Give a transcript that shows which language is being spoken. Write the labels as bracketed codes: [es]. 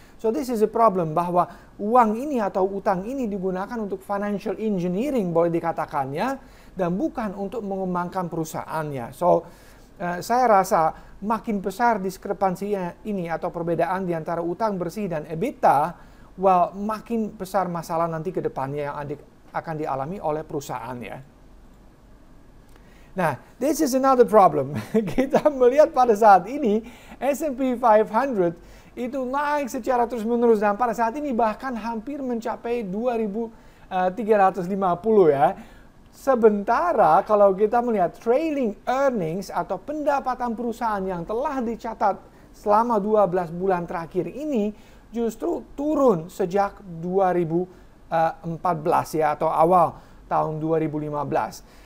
[id] So this is a problem bahwa uang ini atau utang ini digunakan untuk financial engineering boleh dikatakannya, dan bukan untuk mengembangkan perusahaannya. So saya rasa makin besar diskrepansinya ini atau perbedaan di antara utang bersih dan EBITDA, well, makin besar masalah nanti ke depannya yang akan dialami oleh perusahaan ya. [en] Nah, this is another problem. [id] Kita melihat pada saat ini S&P 500 itu naik secara terus-menerus dan pada saat ini bahkan hampir mencapai 350 ya. Sementara kalau kita melihat trailing earnings atau pendapatan perusahaan yang telah dicatat selama 12 bulan terakhir ini justru turun sejak 2014 ya, atau awal tahun 2015.